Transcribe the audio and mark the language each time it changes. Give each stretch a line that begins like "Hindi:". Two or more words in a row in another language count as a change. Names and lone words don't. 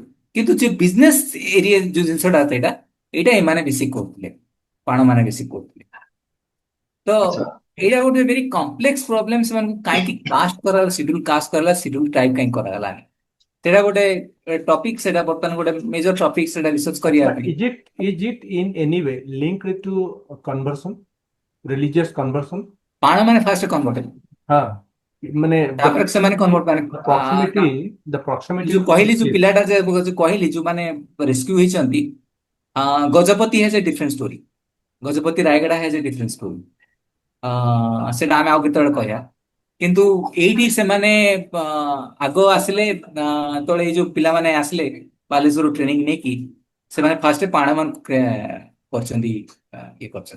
Odia: କିନ୍ତୁ ଯେ
English: business area
Odia: ଯୋଉ ଜିନିଷଟା ସେଇଟା, ଏଇଟା ଏମାନେ ବେଶୀ କରୁଥିଲେ, ପାଣ ମାନେ ବେଶୀ କରୁଥିଲେ। ତ ଆଚ୍ଛା, ଏଇଟା ଗୋଟେ
English: very complex problem.
Odia: ସେମାନଙ୍କୁ କାହିଁକି କାଷ୍ଟ କରାଗଲା,
English: schedule caste
Odia: କରାଗଲା,
English: schedule tribe
Odia: କାହିଁକି କରାଗଲାନି, ସେଇଟା ଗୋଟେ ଟପିକ। ସେଇଟା ବର୍ତ୍ତମାନ ଗୋଟେ
English: major topic,
Odia: ସେଇଟା ରିସର୍ଚ୍ଚ କରିବା
English: But
Odia: ପାଇଁ।
English: is it in any way linked to conversion, religious conversion?
Odia: ପାଣ ମାନେ
English: fast convert
Odia: ହେଲେ, ହଁ, ମାନେ ତାପରେ ସେମାନେ କନଭର୍ଟ ମାନେ
English: the proximity
Odia: ଯୋଉ
English: to
Odia: କହିଲି, ଯୋଉ
English: British.
Odia: ପିଲାଟା ଯୋଉ କହିଲି, ଯୋଉମାନେ ରେସ୍କ୍ୟୁ ହେଇଛନ୍ତି, ଗଜପତି
English: has a different story.
Odia: ଗଜପତି ରାୟଗଡା
English: has a different story.
Odia: ସେଟା ଆମେ ଆଉ କେତେବେଳେ କହିବା। କିନ୍ତୁ ଏଇଠି ସେମାନେ ଆଗ ଆସିଲେ, ଯେତେବେଳେ ଏଇ ଯୋଉ ପିଲାମାନେ ଆସିଲେ ବାଲେଶ୍ୱର ଟ୍ରେନିଂ ନେଇକି, ସେମାନେ ଫାଷ୍ଟ ପାଣ ମାନଙ୍କୁ କରିଛନ୍ତି, ଇଏ କରିଛନ୍ତି।